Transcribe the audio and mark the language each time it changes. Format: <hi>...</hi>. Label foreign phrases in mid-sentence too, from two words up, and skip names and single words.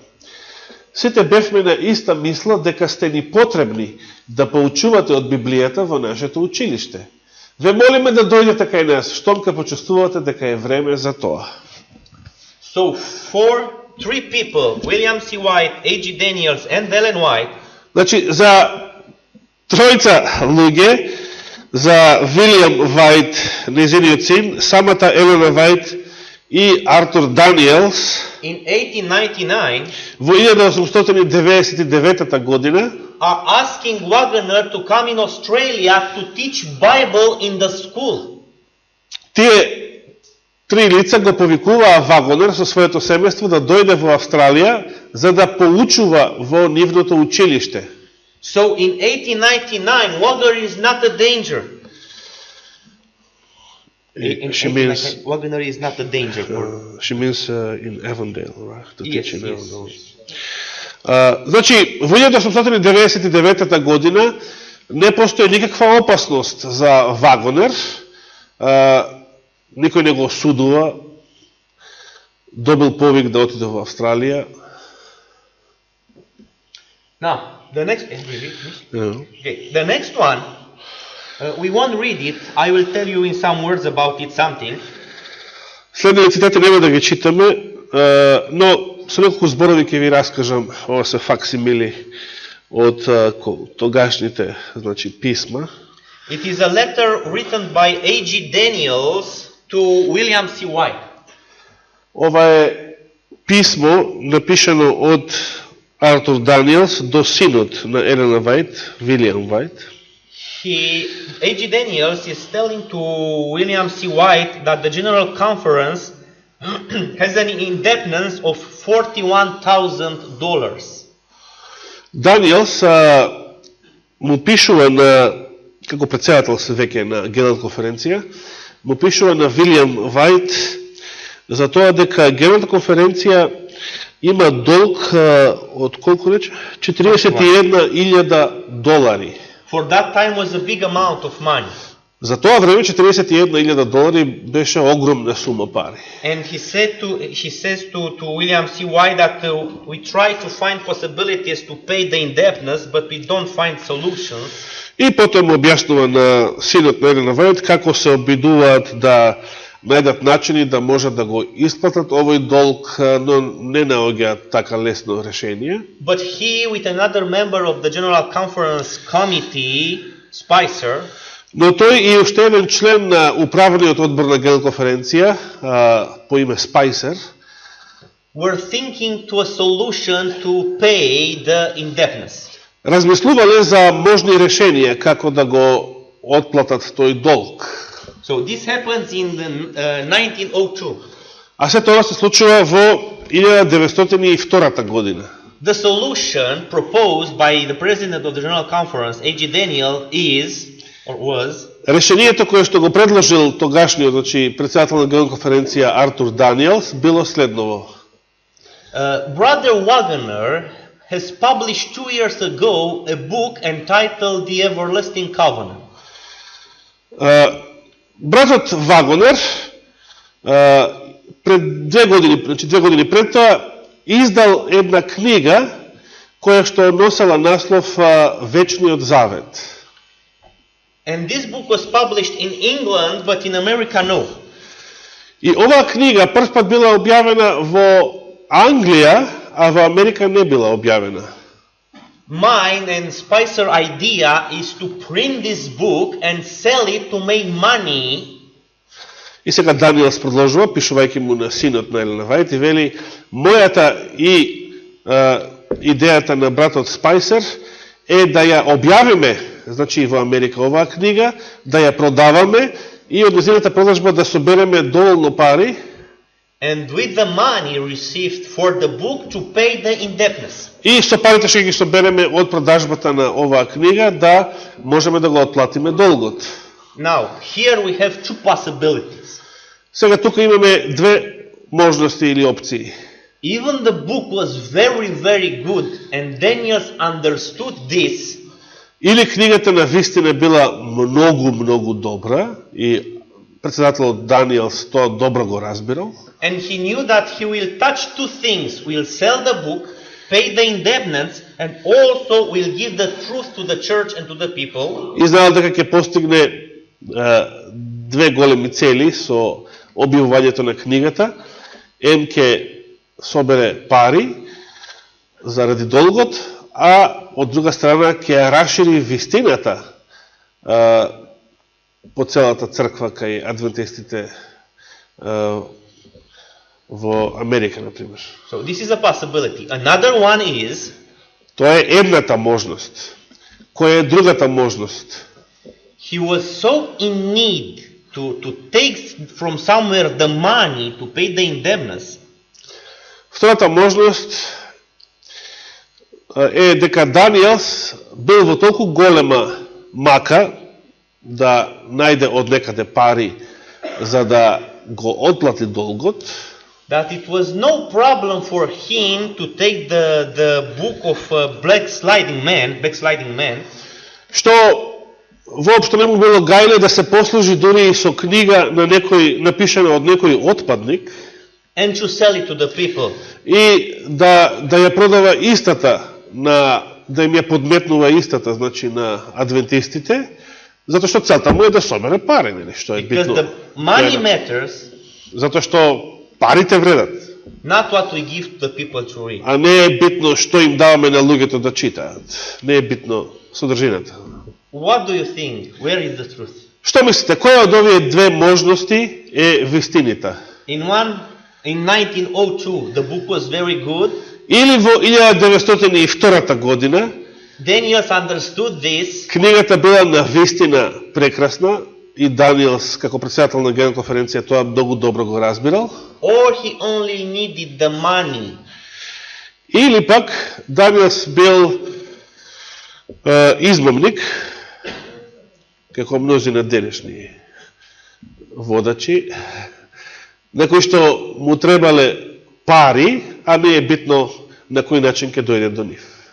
<mk>Сите бевме на иста мисла дека сте ни потребни да поучувате од Библијата во нашето училиште. Ве молиме да дојдете кај нас, штом ка почувствувате дека е време за тоа.</mk> <en>So three people, William C. White, A.G. Daniels and Ellen White,</en> <mk>значи за тројца луѓе, за Вилијам Вајт, нејзиниот син, самата Елена Вајт и Артур Даниелс,</mk> <en>in 1899,</en> <mk>во 1899 година,</mk> <en>are asking Wagner to come in Australia to teach Bible in the school.</en> <mk>Тие три лица го повикуваа Вагонер со своето семејство да дојде во Австралија за да поучува во нивното училиште.</mk> <en>So in 1899, Wagner is not a danger. She means Wagner is not a danger for. She means in Avondale, right? To teach in Yes. Avondale.</en> <mk>Значи, во 1899 година не постои никаква опасност за Вагонер. Никој не го осудува. Добил повик да отиде во Австралија.</mk> <en>Now, the next. Okay, the next one. We won't read it. I will tell you in some words about it something.</en> <mk>Следните цитати нема да ги читаме, но со неколку зборови ќе ви раскажам, ова се факсимили од тогашните, значи, писма.</mk> <en>It is a letter written by A.G. Daniels to William C. White.</en> <mk>Ова е писмо напишано од Артур Даниелс до синот на Елена Вајт, Вилијам Вајт.</mk> <en>A.G. Daniels is telling to William C. White that the General Conference has an indebtedness of $41,000.</en> <mk>Даниелс му пишува на, како председател се веќе на Генерална конференција, му пишува на Вилијам Вајт за тоа дека Генералната конференција има долг од колку рече?</mk> <en>$41,000. For that time was a big amount of money.</en> <mk>За тоа време $41,000 беше огромна сума пари.</mk> <en>And he says to William C. White that we try to find possibilities to pay the indebtedness, but we don't find solutions.</en> <mk>И потоа му објаснува на синот на Елена Вајт како се обидуваат да најдат начини да можат да го исплатат овој долг, но не наоѓаат така лесно решение.</mk> <en>But he, with another member of the General Conference Committee, Spicer,</en> <mk>Но тој и уште еден член на управниот одбор на Генерална конференција по име Спайсер</mk> <en>were thinking to a solution to pay the indebtedness.</en> <mk>размислувале за можни решенија како да го отплатат тој долг.</mk> <en>So this happens in the 1902.</en> <mk>А се тоа се случува во 1902 година.</mk> <en>The solution proposed by the president of the General Conference, A.G. Daniel, was</en> <mk>решението кое што го предложил тогашниот, значи председател на Генерална конференција Артур Даниелс, било следново.</mk> <en>Brother Wagner has published 2 years ago a book entitled The Everlasting Covenant.</en> <mk>Братот Вагонер пред 2 години, значи 2 години пред тоа, издал една книга која што носела наслов Вечниот завет.</mk> <en>And this book was published in England, but in America no.</en> <mk>И оваа книга прв пат била објавена во Англија, а во Америка не била објавена.</mk> <en>Mine and Spicer idea is to print this book and sell it to make money.</en> <mk>И сега Даниелс продолжува, пишувајќи му на синот на Елена Вајт, и вели, мојата и идејата на братот Спайсер е да ја објавиме, значи во Америка оваа книга, да ја продаваме и од нејзината продажба да собереме доволно пари.</mk> <en>And with the money received for the book to pay the indebtedness.</en> <mk>И со парите што ги собереме од продажбата на оваа книга да можеме да го отплатиме долгот.</mk> <en>Now, here we have two possibilities.</en> <mk>Сега тука имаме две можности или опции.</mk> <en>Even the book was very, very good, and Daniel understood this.</en> <mk>Или книгата на вистина била многу добра и председателот Даниел тоа добро го разбирал.</mk> <en>And he knew that he will touch two things: will sell the book, pay the indebtedness, and also will give the truth to the church and to the people.</en> <mk>И знаел дека ќе постигне две големи цели со објавувањето на книгата. Ќе собере пари заради долгот, а од друга страна ќе расшири вистината по целата црква кај адвентистите во Америка, например.</mk> <en>So this is a possibility. Another one is,</en> <mk>тоа е едната можност. Која е другата можност?</mk> <en>he was so in need to take from somewhere the money to pay the indebtedness.</en> <mk>Втората можност е дека Даниелс бил во толку голема мака да најде од некаде пари за да го отплати долгот,</mk> <en>That it was no problem for him to take the book of backsliding man,</en> <mk>што воопшто не му било гајле да се послужи дури и со книга на некој напишана од некој отпадник,</mk> <en>and to sell it to the people.</en> <mk>и да ја продава истата да им ја подметнува истата, значи на адвентистите, затоа што целта му е да собере пари, нели, што е</mk> <en>Because</en> <mk>битно.</mk> <en>the money matters,</en> <mk>Затоа што парите вредат,</mk> <en>not what we give to the people to read.</en> <mk>а не е битно што им даваме на луѓето да читаат. Не е битно содржината.</mk> <en>What do you think? Where is the truth?</en> <mk>Што мислите, која од овие две можности е вистината?</mk> <en>In 1902, the book was very good.</en> <mk>Или во 1902 година,</mk> <en>Daniel understood this,</en> <mk>книгата била на вистина прекрасна и Даниелс, како председател на Генерална конференција, тоа многу добро го разбирал.</mk> <en>or he only needed the money.</en> <mk>Или пак Даниелс бил измамник, како мнозина денешни водачи, на кои што му требале пари, а не е битно на кој начин ќе дојде до нив.</mk>